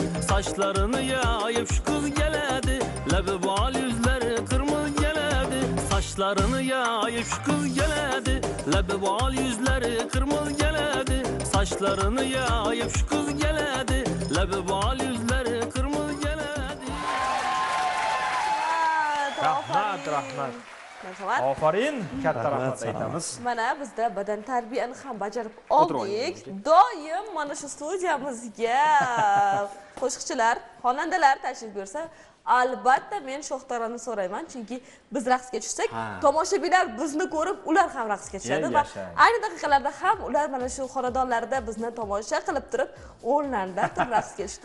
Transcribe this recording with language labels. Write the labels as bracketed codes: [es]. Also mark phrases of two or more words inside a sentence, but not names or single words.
[tr] Saçlarını yayıp şu kız geledi, lebi bal yüzleri kırmızı geledi. Saçlarını yayıp şu kız geledi, lebi bal yüzleri kırmızı geledi. Saçlarını yayıp şu kız geledi, lebi bal yüzleri kırmızı geledi. [uz] Rahmat. Aferin. Katta rahmat aytamiz. Mana bizda badan tarbiyani ham bajarib oldik. Doim mana shu studiyamizga qo'shiqchilar, xonandalar tashrif buyursa, albatta men Shoxtarani so'rayman, chunki biz raqsga tushsak, tomoshabinlar bizni ko'rib, ular ham raqsga tushadi va ayni daqiqalarda ham ular mana shu xonadonlarda bizni tomosha qilib turib, o'rnlaridan turib raqsga tushdilar.